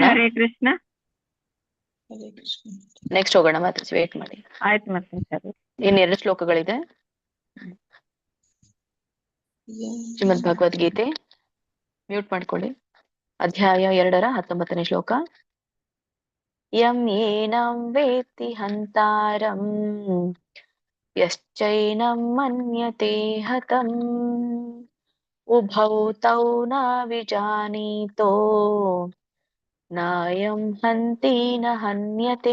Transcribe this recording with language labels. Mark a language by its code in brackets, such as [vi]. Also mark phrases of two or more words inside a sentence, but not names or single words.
[kn] ಹರೇ ಕೃಷ್ಣ. ಹರೇ ಕೃಷ್ಣ. ನೆಕ್ಸ್ಟ್ ಹೋಗೋಣ, ಮಾತಾಡ್ಸಿ, ವೇಟ್ ಮಾಡಿ. ಆಯ್ತು ಮತ್ತೆ ಸರಿ. ಇನ್ನೆರಡು ಶ್ಲೋಕಗಳಿದೆ. ಶ್ರೀಮದ್ ಭಗವದ್ಗೀತೆ, ಮ್ಯೂಟ್ ಮಾಡ್ಕೊಳ್ಳಿ. ಅಧ್ಯಾಯ 2 ಶ್ಲೋಕ. [sa] ಯಂ ಏನಂ ವೇತ್ತಿ ಹಂತಾರಂ ಯಶ್ಚೈನಂ ಮನ್ಯತೆ ಹತಂ ಉಭೌ ತೌ ನ ವಿಜಾನೀತೋ ನಾಯಂ ಹಂತಿ ನ ಹನ್ಯತೆ.